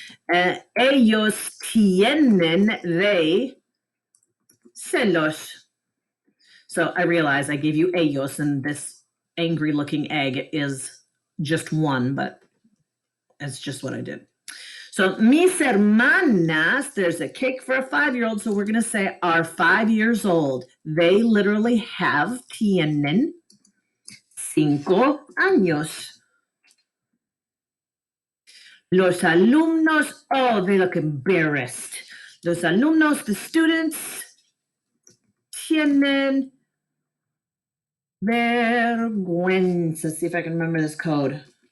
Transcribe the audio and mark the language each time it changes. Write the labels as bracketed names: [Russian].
[Spanish] Ellos tienen de celos. [English] So I realize I gave you ellos, and this angry looking egg is just one, but it's just what I did. So mis hermanas, there's a cake for a 5-year-old, so we're going to say are 5 years old. They literally [Spanish] tienen 5 años. Los alumnos, [English] oh, they look embarrassed. [Spanish] Los alumnos, [English] the students, [Spanish] tienen vergüenza. [English] See if I can remember this code.